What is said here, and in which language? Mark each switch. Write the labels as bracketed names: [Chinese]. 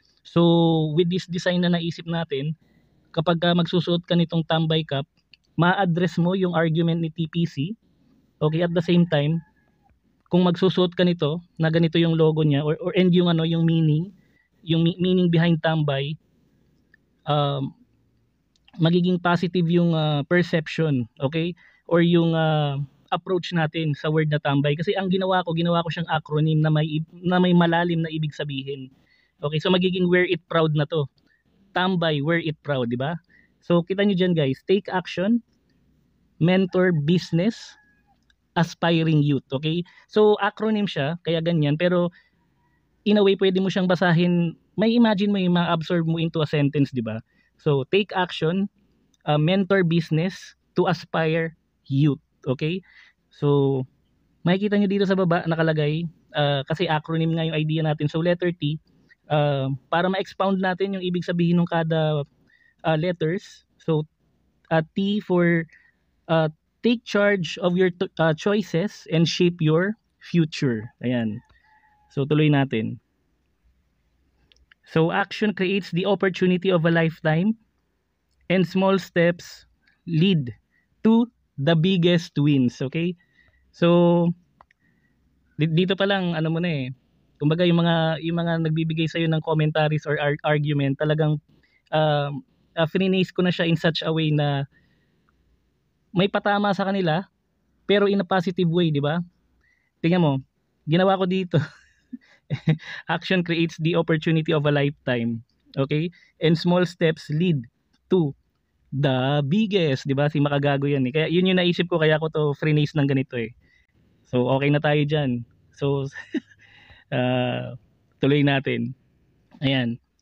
[Filipino] So with this design na naisip natin, kapag magsusuot ka nitong tambay cap, ma-address mo yung argument ni TPC, okay, [English] at the same time, [Filipino] kung magsusuot ka nito na ganito yung logo niya, or and yung yung meaning behind tambay, magiging positive yung perception, okay, or yung approach natin sa word na tambay. Kasi ang ginawa ko siyang acronym na may malalim na ibig sabihin. Okay, so magiging wear it proud na to. Tambay, wear it proud, di ba? So kita nyo dyan guys, [English] take action, mentor business, aspiring youth, okay? [Filipino] So acronym siya, kaya ganyan, pero in a way pwede mo siyang basahin, may imagine mo, yung ma-absorb mo into a sentence, di ba? [English] So take action, mentor business, to aspire youth, okay? [Filipino] So makikita nyo dito sa baba nakalagay, kasi acronym nga yung idea natin, so letter T, para ma-expound natin yung ibig sabihin ng kada letters. So [English] T for uh, take charge of your choices and shape your future. [Filipino] Ayan. So tuloy natin. [English] So action creates the opportunity of a lifetime, and small steps lead to the biggest wins. [Filipino] Okay? So dito pa lang ano mo na eh. Kumbaga yung mga nagbibigay sa iyo ng commentaries or argument, talagang finesse ko na siya in such a way na may patama sa kanila pero in a positive way, di ba? Tingnan mo, ginawa ko dito. [English] Action creates the opportunity of a lifetime. Okay? And small steps lead to the biggest, 'di ba? [Filipino] Si makagago 'yan eh. Kaya yun yung naisip ko, kaya ko to freelance ng ganito eh. So okay na tayo diyan. So tuloy natin. Ayan.